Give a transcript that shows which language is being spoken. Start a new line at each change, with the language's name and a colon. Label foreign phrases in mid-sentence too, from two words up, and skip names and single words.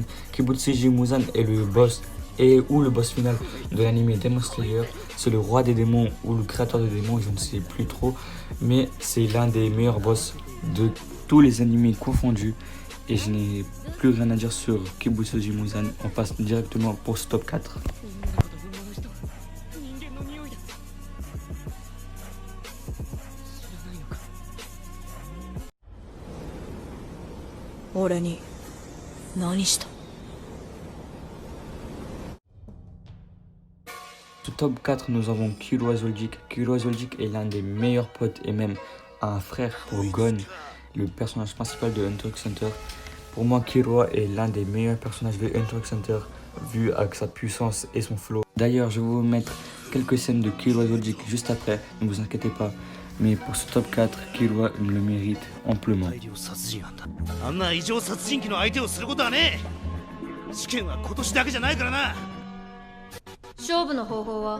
French: Kibutsuji Muzan est le boss ou le boss final de l'anime Demon Slayer. C'est le roi des démons ou le créateur des démons, je ne sais plus trop. Mais c'est l'un des meilleurs boss de tous les animés confondus. Et je n'ai plus rien à dire sur Kibutsuji Muzan. On passe directement pour ce top 4.
Japanese: 俺に何した？
French: Au top 4, nous avons Killua Zul'jik. Killua Zul'jik est l'un des meilleurs potes et même un frère pour Gon, le personnage principal de Hunter x Hunter. Pour moi, Killua est l'un des meilleurs personnages de Hunter x Hunter, vu avec sa puissance et son flow. D'ailleurs, je vais vous mettre quelques scènes de Killua Zul'jik juste après, ne vous inquiétez pas. Mais pour ce top 4, Killua le mérite amplement.
Japanese: あんな異常殺人鬼の相手をすることはねえ。試験は今年だけじゃないからな。勝負の方法は？